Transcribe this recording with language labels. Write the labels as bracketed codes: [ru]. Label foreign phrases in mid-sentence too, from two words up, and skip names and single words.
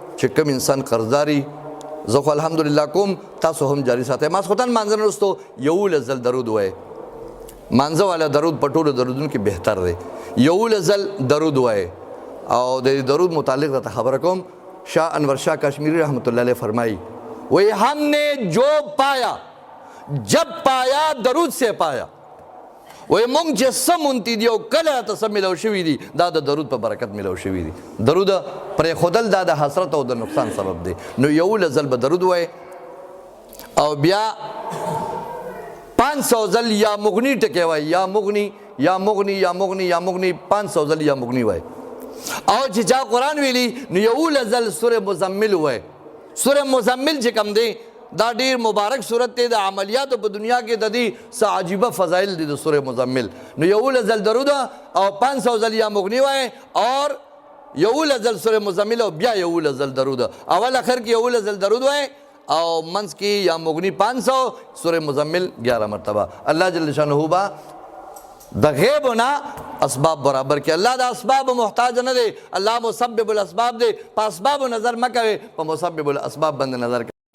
[ps] چې کوم انسان قرضداري زه خو الحمدلله کوم تاسو هم جاري ساتئ ماسخوتن مانځه نه وروستو 11 ځل درود وایئ مانځه والا درود په ټولو درودونو کې بهتر دی 11 ځل درود وایئ او د درود متعلق درته خبره کوم شاه انور شاه کشمیری [ur] رحمۃ اللہ علیہ فرمائی وہی ہم نے جو پایا جب پایا درود سے پایا [ps] وہی مونږ چې څه مونتي دي او کله ته څه میلاو شوي دي دا د درود په برکت میلاو شوي دي درود پرېښودل دا د حسرت او د نقصان سبب دی نو 11 ځل به درود وایئ او بیا 500 ځل [ar] یا مغنی [ps] ټکی وایي [ar] یا مغنی یا مغنی یا مغنی یا مغنی [ps] 500 ځل [ar] یا مغنی [ps] وایي او چې چا قرآن ویلي نو 11 ځل سورې مزمل وایي سورې مزمل چې کوم دی دا ډیر مبارک صورت دی د عملیاتو په دنیا کې د دې څه عجیبه فضایل دي د سورې مزمل نو 11 ځل درود او 500 ځل [ar] یا مغنی [ps] وایي اور 11 ځل سورې مزمل او بیا 11 ځل درود اول اخر کې 11 ځل درود وایي او منځ کې یا مغنی 500 سورې مزمل 11 مرتبه [ar] الله جل شانه [ps] با د غیب نه اسباب برابر کې الله د اسباب محتاج نه دی الله [ar] مسبب الاسباب [ps] دی په اسباب نظر مکوي په [ar] مسبب الاسباب [ps] باندې نظر